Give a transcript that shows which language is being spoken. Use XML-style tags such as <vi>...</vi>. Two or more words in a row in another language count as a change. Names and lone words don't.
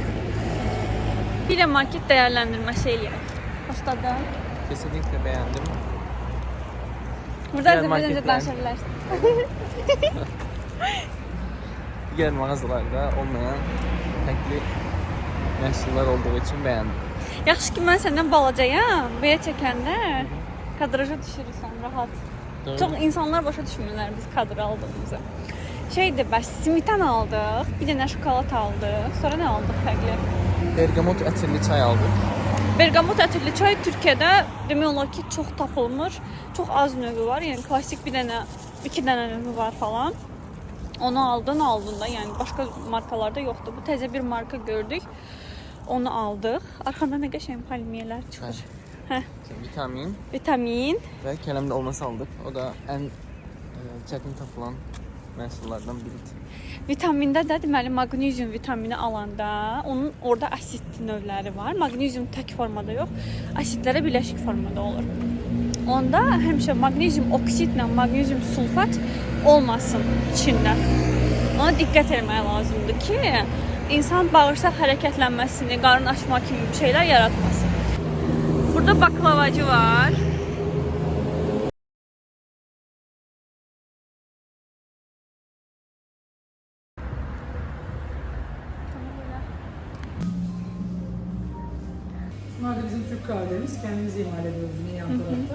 <tr>Bir de market değerlendirme şeyleri. Başladı. Kesinlikle beğendim. Burada Diğer da marketler- danışabilirsin. Diğer mağazalarda olmayan renkli məhsullar olduğu için beğendim.</tr> <az>Yaxşı ki mən səndən balacayam. Belə çəkəndə kadraja düşürürsən rahat. Doğru. Çox insanlar başa düşmürlər biz kadr aldığımızı. Şeydi, bəs simitten aldıq, bir dənə şokolad aldıq. Sonra nə aldıq fərqli? Bergamot ətirli çay aldık. Bergamot ətirli çay Türkiyədə demək olar ki, çox tapılmır. Çox az növü var. Yəni klassik bir dənə, 2 dənə növü var falan. Onu aldın da, yəni başqa markalarda yoxdur. Bu təzə bir marka gördük. Onu aldıq. Arxanda nə qəşəng palmiyelər çıxır. Hə, Vitamin vitamin.</az> <tr>ve kalemde olması aldık.</tr> <az>O da en çetin tapılan məhsullardan biridir. Vitamində də deməli magnezium vitamini alanda onun orada asid növləri var. Magnezium tək formada yox, asidlərə birləşik formada olur. Onda həmişə magnezium oksidlə magnezium sulfat olmasın içində. Ona diqqət etmək lazımdır ki, insan bağırsaq hərəkətlənməsini, qarın açma kimi bir şeylər yaratmasın. Burada baklavacı var.</az> <tr>Bunlar da bizim Türk kahvelerimiz. Kendimiz imal ediyoruz yine yan tarafta.</tr>